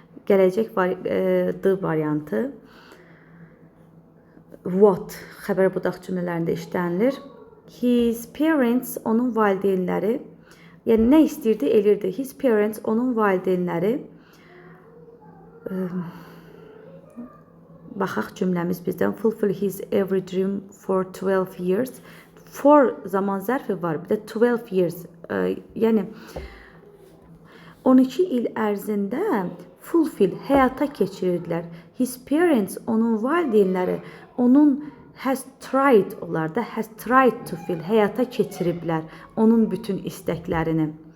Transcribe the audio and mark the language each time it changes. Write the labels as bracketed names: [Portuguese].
[Azerbaijani] Gələcək D variantı what xəbər budaq cümlələrində işlənilir. [English] His parents, [Azerbaijani] onun valideynləri, yəni nə istəyirdi, elirdi. [English] His parents, [Azerbaijani] onun valideynləri. Baxaq cümləmiz bizdən. [English] Fulfill his every dream for 12 years. [Azerbaijani] For zaman zərfi var, bir də [English] 12 years. [Azerbaijani] Yəni 12 il ərzində fulfill həyata keçirirdilər. [English] His parents, [Azerbaijani] onun valideynləri, onun [English] has tried, [Azerbaijani] onlar da [English] has tried to fill, [Azerbaijani] həyata keçiriblər onun bütün istəklərini.